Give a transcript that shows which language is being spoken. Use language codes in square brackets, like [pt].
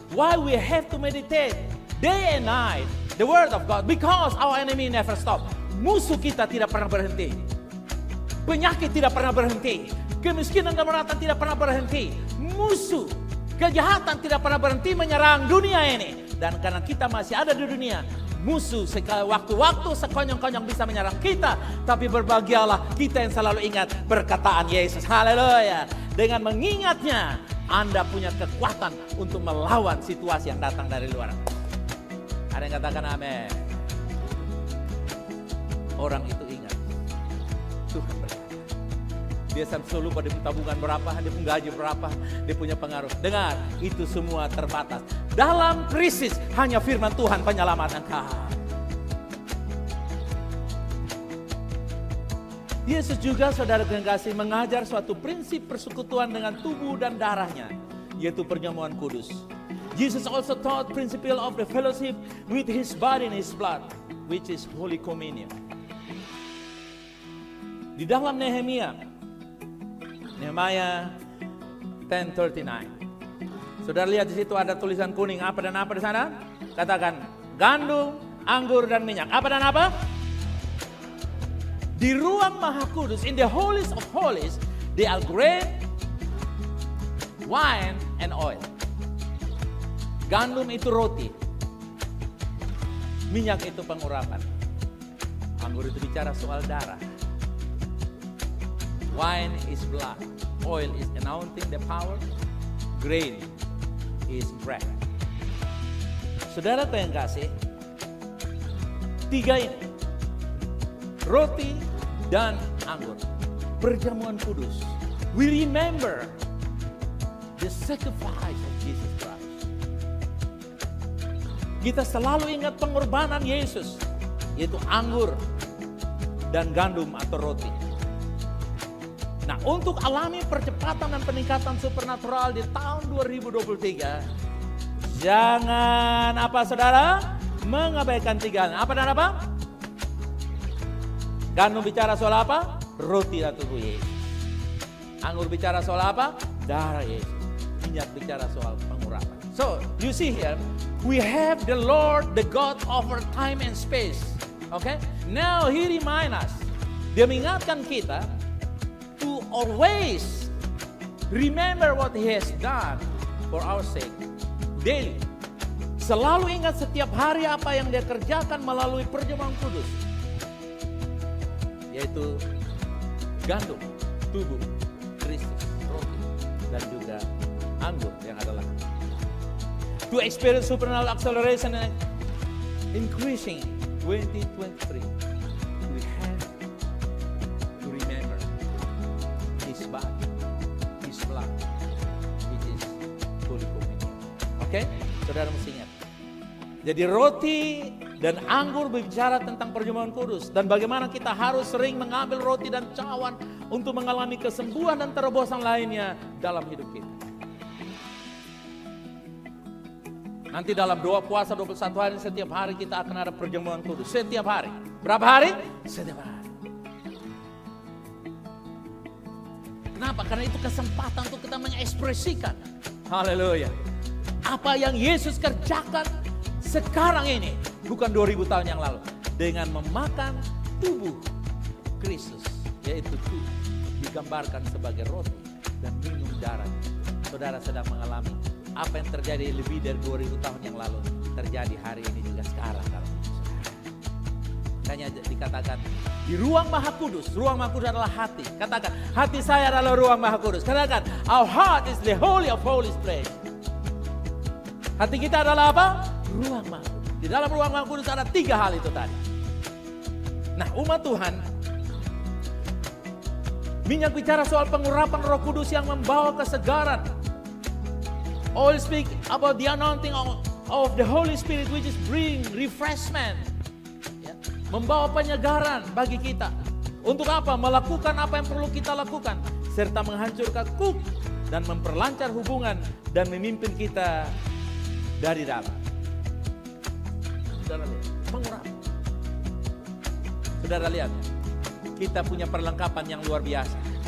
[en] Why we have to meditate day and night the word of God? Because our enemy never stop. [id] Musuh kita tidak pernah berhenti. Penyakit tidak pernah berhenti. Kemiskinan dan kemeratan tidak pernah berhenti. Musuh, kejahatan tidak pernah berhenti menyerang dunia ini. Dan karena kita masih ada di dunia, musuh sekali waktu-waktu sekonyong-konyong bisa menyerang kita. Tapi berbahagialah kita yang selalu ingat perkataan Yesus. Haleluya. Dengan mengingatnya, Anda punya kekuatan untuk melawan situasi yang datang dari luar. Ada yang katakan amin. Orang itu ingat Tuhan berkata. Dia selalu lupa dia punya tabungan berapa, dia punya gaji berapa, dia punya pengaruh. Dengar, itu semua terbatas. Dalam krisis hanya firman Tuhan penyelamat engkau. Yesus juga, saudara yang kasih, mengajar suatu prinsip persekutuan dengan tubuh dan darahnya, yaitu perjamuan kudus. [en] Jesus also taught principle of the fellowship with his body and his blood, which is Holy Communion. [id] Di dalam Nehemia 10:39. Saudara lihat di situ ada tulisan kuning, apa dan apa di sana? Katakan, gandum, anggur dan minyak. Apa dan apa? Di ruang Maha Kudus, [en] in the holiest of holies, they are grain, wine and oil. [id] Gandum itu roti. Minyak itu pengurapan. Anggur itu bicara soal darah. [en] Wine is blood. Oil is anointing the power. Grain is bread. [id] Saudara yang kasih, tiga ini, roti dan anggur, perjamuan kudus. [en] We remember the sacrifice of Jesus Christ. [id] Kita selalu ingat pengorbanan Yesus, yaitu anggur dan gandum atau roti. Nah, untuk alami percepatan dan peningkatan supernatural di tahun 2023, jangan apa saudara? Mengabaikan tiga. Apa dan apa? Gandum bicara soal apa? Roti dan tubuh Yesus. Anggur bicara soal apa? Darah Yesus. Minyak bicara soal pengurapan. [en] So, you see here, we have the Lord, the God over time and space. Okay? Now, He remind us. [id] Dia mengingatkan kita [en] to always remember what He has done for our sake. Daily. [id] Selalu ingat setiap hari apa yang Dia kerjakan melalui perjamuan kudus. Yaitu gandum, tubuh Kristus, roti, dan juga anggur yang adalah. [en] To experience supernatural acceleration and increasing 2023, we have to remember His body, His blood, which is Holy Communion. [id] Okay? Saudara mesti ingat. Jadi roti dan anggur berbicara tentang perjamuan kudus. Dan bagaimana kita harus sering mengambil roti dan cawan untuk mengalami kesembuhan dan terobosan lainnya dalam hidup kita. Nanti dalam doa puasa 21 hari, setiap hari kita akan ada perjamuan kudus. Setiap hari. Berapa hari? Setiap hari. Kenapa? Karena itu kesempatan untuk kita mengekspresikan. Haleluya. Apa yang Yesus kerjakan sekarang ini. Bukan 2000 tahun yang lalu. Dengan memakan tubuh Kristus. Yaitu tubuh. Digambarkan sebagai roti. Dan minum darah. Saudara sedang mengalami apa yang terjadi lebih dari 2000 tahun yang lalu terjadi hari ini juga sekarang dalam hidup saudara. Makanya dikatakan di ruang Maha Kudus adalah hati. Katakan, hati saya adalah ruang Maha Kudus. Katakan, [en] our heart is the holy of holies place. [id] Hati kita adalah apa? Ruang Maha Kudus. Di dalam ruang Maha Kudus ada 3 hal itu tadi. Nah, umat Tuhan, minyak bicara soal pengurapan Roh Kudus yang membawa kesegaran. [en] Oil speak about the anointing of the Holy Spirit which is bring refreshment. [id] Ya. Membawa penyegaran bagi kita. Untuk apa? Melakukan apa yang perlu kita lakukan. Serta menghancurkan kuk dan memperlancar hubungan dan memimpin kita dari dalam. Saudara lihat, pengurapan. Saudara lihat, kita punya perlengkapan yang luar biasa.